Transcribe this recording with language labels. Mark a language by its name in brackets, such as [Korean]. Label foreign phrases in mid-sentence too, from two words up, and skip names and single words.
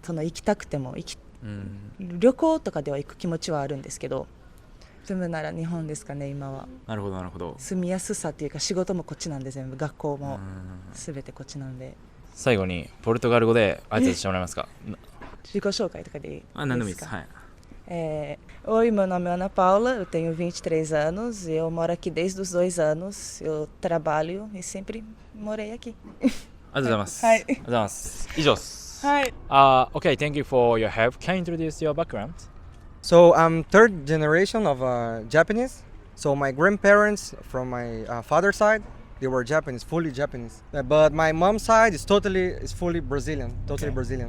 [Japanese] その行きたくても旅行とかでは行く気持ちはあるんですけど、住むなら日本ですかね今は。なるほど。住みやすさっていうか仕事もこっちなんで、全部学校も全てこっちなんで。最後にポルトガル語で挨拶してもらえますか？自己紹介とかでいいですか？何でもいいです。はい。 [Portuguese] Oi, meu nome é Ana Paula, eu tenho 23 anos e eu moro aqui desde os 2 anos. Eu trabalho e sempre morei aqui. [Japanese] ありがとうございます。はい。ありがとうございます。以上です。はい。 [English] Okay, thank you for your help. Can you introduce your background? So I'm third generation of Japanese. So my grandparents from my father's side, they were Japanese, fully Japanese. But my mom's side is fully Brazilian, totally Brazilian.